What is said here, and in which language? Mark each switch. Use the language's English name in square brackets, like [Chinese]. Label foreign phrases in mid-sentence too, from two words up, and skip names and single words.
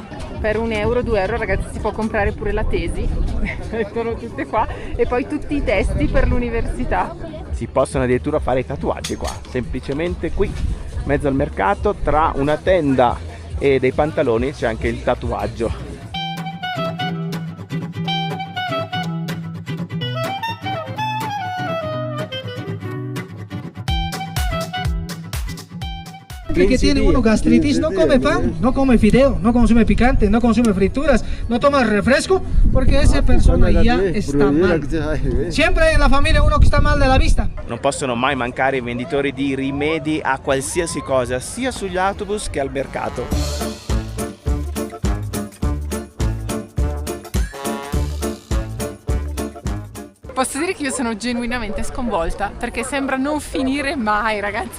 [Italian] Per 1 euro, 2 euro ragazzi si può comprare pure la tesi, mettono tutte qua, e poi tutti i testi per l'università. Si possono addirittura fare i tatuaggi qua, semplicemente qui, in mezzo al mercato, tra una tenda e dei pantaloni c'è anche il tatuaggio. [Spanish] Que tiene uno gastritis, no come pan, no come fideo, no consume picante, no consume frituras, no toma refresco, porque esa persona ya está mal. Siempre en la familia uno que está mal de la vista. [Italian] Non possono mai mancare i venditori di rimedi a qualsiasi cosa, sia sugli autobus che al mercato. Posso dire che io sono genuinamente sconvolta, perché sembra non finire mai, ragazzi.